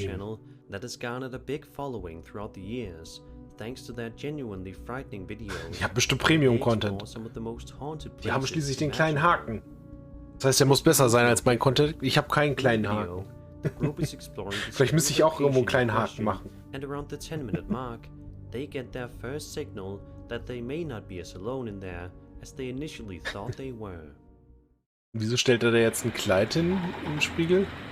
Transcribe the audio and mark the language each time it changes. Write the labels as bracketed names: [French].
[English] channel that has garnered a big following throughout the years, thanks to their genuinely frightening videos. [German] Die haben bestimmt Premium-Content. Die haben schließlich den kleinen Haken. Das heißt, der muss besser sein als mein Content. Ich habe keinen kleinen Haken. Vielleicht müsste ich auch irgendwo einen kleinen Haken machen. [English] And around the 10-minute mark, they get their first signal that they may not be as alone in there as they initially thought they were. [German] Wieso stellt er da jetzt ein Kleid hin im Spiegel?